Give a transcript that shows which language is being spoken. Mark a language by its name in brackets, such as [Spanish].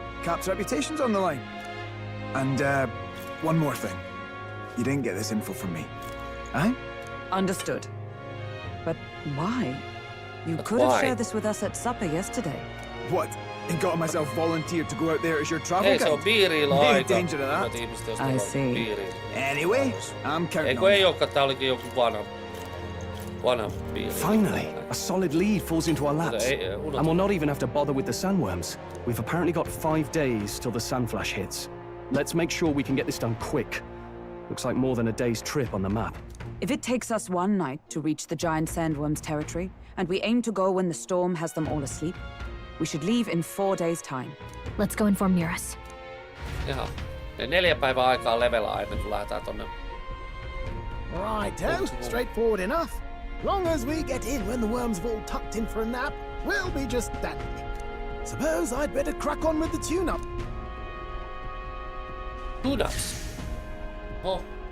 [English] Cap's reputation's on the line. And, one more thing. You didn't get this info from me. Aye? Understood. But why? You could have shared this with us at supper yesterday. What? And got myself volunteered to go out there as your travel guide? [Finnish] Ei, se on piirillä aika. [English] Danger of that. I see. Anyway, I'm counting on [Finnish] ei olekaan, tää olikin joku vanha piiri. [English] Finally, a solid lead falls into our laps. And we'll not even have to bother with the sandworms. We've apparently got 5 days till the sandflash hits. Let's make sure we can get this done quick. Looks like more than a day's trip on the map. If it takes us 1 night to reach the giant sandworms' territory, and we aim to go when the storm has them all asleep, we should leave in 4 days' time. Let's go inform Miras. [Finnish] Jaha. 4 päivää aikaa levelaa ennen kuin lähdetään tonne. [English] Righto, straightforward enough. Long as we get in when the worms have all tucked in for a nap, we'll be just dandy. Suppose I'd better crack on with the tune-up. Tune-ups? Oh.